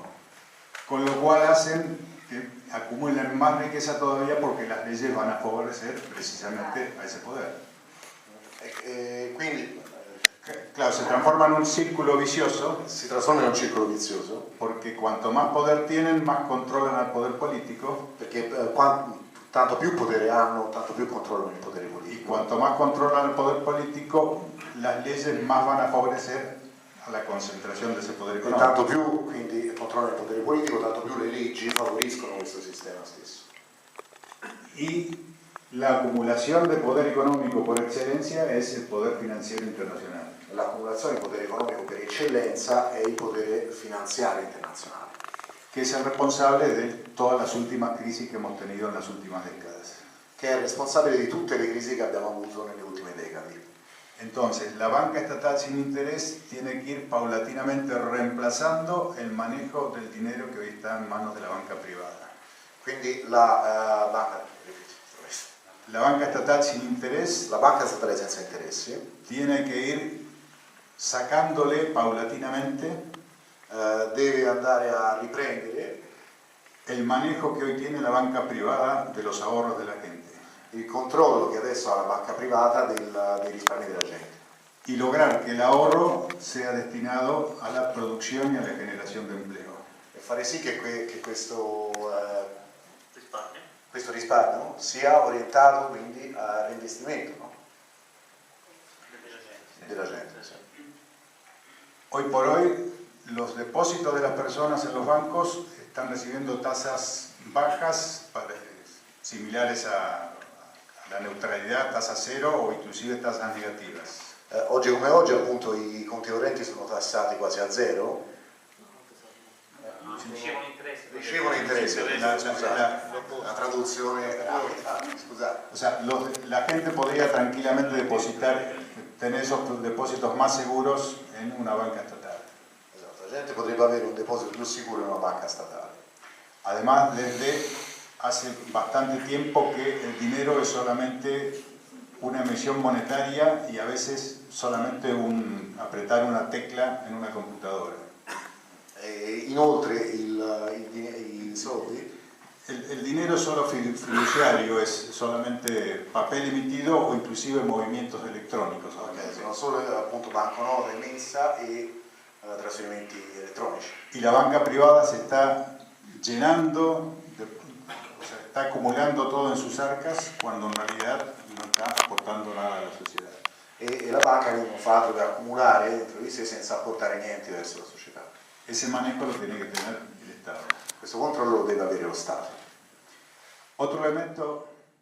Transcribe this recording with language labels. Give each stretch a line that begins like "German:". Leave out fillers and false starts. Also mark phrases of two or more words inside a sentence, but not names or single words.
Spanish: Con lo cual hacen que acumulen más riqueza todavía porque las leyes van a favorecer precisamente a ese poder.
Italian: Quindi
Spanish: Claro, se transforma en un círculo vicioso
Italian: si trasforma in un circolo vizioso,
Spanish: porque cuanto más poder tienen, más controlan al poder político
Italian: perché tanto più potere hanno, tanto più controllano il potere
Spanish: y
Italian: politico.
Spanish: cuanto más controlan el poder político, las leyes más van a favorecer a la concentración de ese poder
Italian: E
Spanish: económico.
Italian: tanto più quindi controllano il potere politico, tanto più le leggi favoriscono questo sistema stesso.
Spanish: Y la acumulación de poder económico por excelencia es el poder financiero internacional.
Italian: L'accumulazione di potere economico per eccellenza è il potere finanziario internazionale,
Spanish: Que es el responsable de todas las últimas crisis que hemos tenido en las últimas décadas.
Italian: che è responsabile di tutte le crisi che abbiamo avuto nelle ultime decadi.
Spanish: Entonces, la banca estatal sin interés tiene que ir paulatinamente reemplazando el manejo del dinero que hoy está en manos de la banca privada.
Italian: Quindi
Spanish: La banca estatal sin interés
Italian: la banca statale senza interessi
Spanish: tiene que ir sacándole paulatinamente
Italian: deve andare a riprendere
Spanish: el manejo que hoy tiene la banca privada de los ahorros de la gente
Italian: il controllo che adesso ha la banca privata dei risparmi della gente
Spanish: y lograr que el ahorro sea destinado a la producción y a la generación de empleo.
Italian: e fare sì che questo risparmio sia orientato quindi al reinvestimento, no? Della gente. Sì.
Spanish: Hoy por hoy, los depósitos de las personas en los bancos están recibiendo tasas bajas, similares a la neutralidad, tasa cero o inclusive tasas negativas.
Italian: Oggi come oggi appunto i conti correnti sono tassati quasi a zero. Ricevono interessi, la traduzione rapida, scusate.
Spanish: O sea, la gente podría tranquilamente tener esos depósitos más seguros en una banca estatal.
Italian: Esatto, la gente potrebbe avere un deposito più sicuro in una banca statale.
Spanish: Además, desde hace bastante tiempo que el dinero es solamente una emisión monetaria y a veces solamente apretar una tecla en una computadora.
Italian: Inoltre i soldi,
Spanish: El dinero solo fiduciario es solamente papel emitido o inclusive movimientos electrónicos.
Italian: sono solo appunto banconota emessa e trasferimenti elettronici.
Spanish: Y la banca privada se está llenando, o sea, está acumulando todo en sus arcas cuando en realidad no está aportando nada a la sociedad.
Italian: E la banca non fa altro che accumulare dentro di sé senza apportare niente verso la società.
Spanish: Ese manejo lo tiene que tener el Estado.
Italian: Questo controllo lo deve avere lo Stato.
Spanish: Otro elemento